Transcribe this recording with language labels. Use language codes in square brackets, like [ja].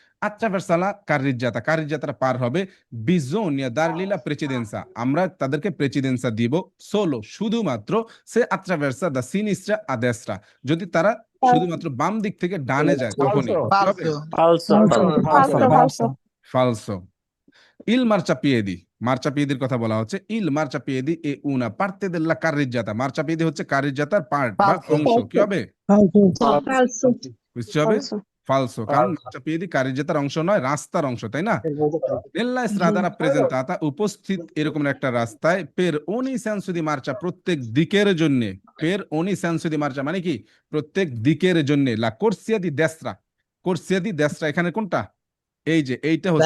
[it] attraverso la carreggiata [bn] পার হবে [it] bisogna dargli la precedenza [bn] আমরা তাদেরকে প্রেসিডেন্সা দিব solo শুধুমাত্র সে [it] attraversa da sinistra a destra [bn] যদি তারা শুধুমাত্র বাম দিক থেকে ডানে যায় তখনই কি হবে [it] falso, falso, falso il marciapiediর কথা বলা হচ্ছে il marciapiedi è una parte della carreggiata marciapiedi [bn] হচ্ছে কার্রিজ্জাতার পার্ট বা [it] Falso. [bn] অংশ কি হবে [it] falso, [bn] বুঝতে হবে [it] falso, [bn] ফালসো কারণ marciapiedi কার্রিজ্জাতার অংশ নয় রাস্তার অংশ তাই না [it] nella strada rappresentata [bn] উপস্থিত এরকম একটা রাস্তায় [it] per ogni senso di marcia [bn] প্রত্যেক দিকের জন্য per ogni senso di marcia মানে কি প্রত্যেক দিকের জন্য [it] la corsia di destra [bn] এখানে কোনটা এই যে এইটা হচ্ছে